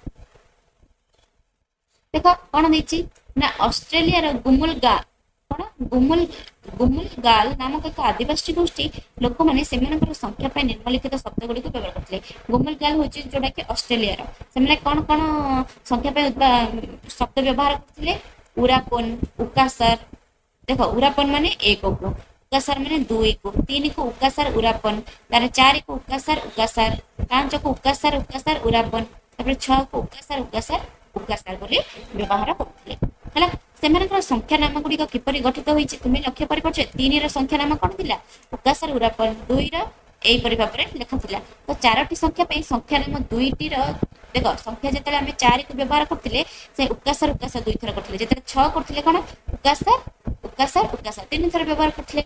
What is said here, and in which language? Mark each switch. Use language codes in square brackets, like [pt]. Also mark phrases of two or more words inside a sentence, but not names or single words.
[or] ଦେଖୋ କୋନ ଦୈଛି ନା ଅଷ୍ଟ୍ରେଲିଆ ରୋ ଗୁମୁଲଗା ଗୁମୁଲଗାଲ ନାମକ ଏକ ଆଦିବାସୀ ଗୋଷ୍ଠୀ ଲୋକ ମାନେ ସେମାନଙ୍କର ସଂଖ୍ୟା ପାଇଁ ନିମ୍ନଲିଖିତ ଶବ୍ଦ ଗୁଡ଼ି କୁ ବ୍ୟବହାର କରୁଥିଲେ ଗୁମୁଲଗାଲ ହେଉଛି ଯୋଡ଼ା କି ଅଷ୍ଟ୍ରେଲିଆ ରୋ ସେମାନେ କୋନ କୋନ ସଂଖ୍ୟା ପାଇଁ ଶବ୍ଦ ବ୍ୟବହାର କରୁଥିଲେ ଉରାପନ ଉକାସର ଦେଖୋ ଉରାପନ ମାନେ 1 କୁ ଉକାସର ମାନେ 2 କୁ 3 କୁ ଉକାସର ଉରାପନ ତାରେ 4 କୁ ଉକାସର 5 କୁ ଉକାସର ଉରାପନ ତାପର 6 କୁ ଉକାସର ବୋଲି ବ୍ୟବହାର କରୁଥିଲେ ହେଲା ସେମାନଙ୍କର ସଂଖ୍ୟା ନାମ ଗୁଡ଼ି କୁ କିପରି ଗଠିତ ହୋଇଛି ତୁମେ ଲକ୍ଷ୍ୟ କରି ପାରୁଛ 3 ର ସଂଖ୍ୟା ନାମ କୋନ ଥିଲା ଉକାସର ଉରାପନ 2 ର ଏହି ପରି ଭାବରେ ଲେଖା ଥିଲା ତୋ ଚାରୋଟି ସଂଖ୍ୟା ପେ ସଂଖ୍ୟା ନାମ 2 ଟି ର ଦେଖୋ ସଂଖ୍ୟା ଯେତେବେଳେ ହମେ 4 କୁ ବ୍ୟବହାର କରୁଥିଲେ ସେ ଉକାସର 2 ଥର କରୁଥିଲେ ଯେତେବେଳେ 6 କରୁଥିଲେ କୋନ ଉକାସର 3 ଥର ବ୍ୟବହାର କରୁଥିଲେ